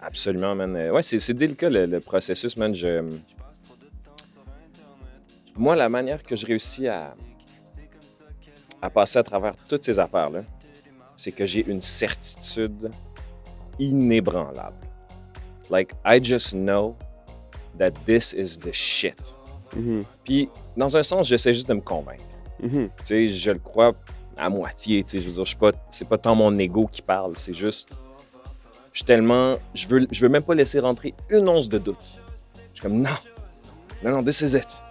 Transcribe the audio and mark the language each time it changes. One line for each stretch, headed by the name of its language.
French: Absolument, man. Ouais, c'est délicat le processus, man. Moi, la manière que je réussis à passer à travers toutes ces affaires-là, c'est que j'ai une certitude inébranlable.
English: Like, I just know that this is the shit. Mhm,
French: Puis, dans un sens, j'essaie juste de me convaincre. mhm, Tu sais, je le crois à moitié, tu sais. Je veux dire, c'est pas tant mon ego qui parle, c'est juste... Je suis tellement... Je veux même pas laisser rentrer une once de doute. Je suis comme, non,
English: this is it.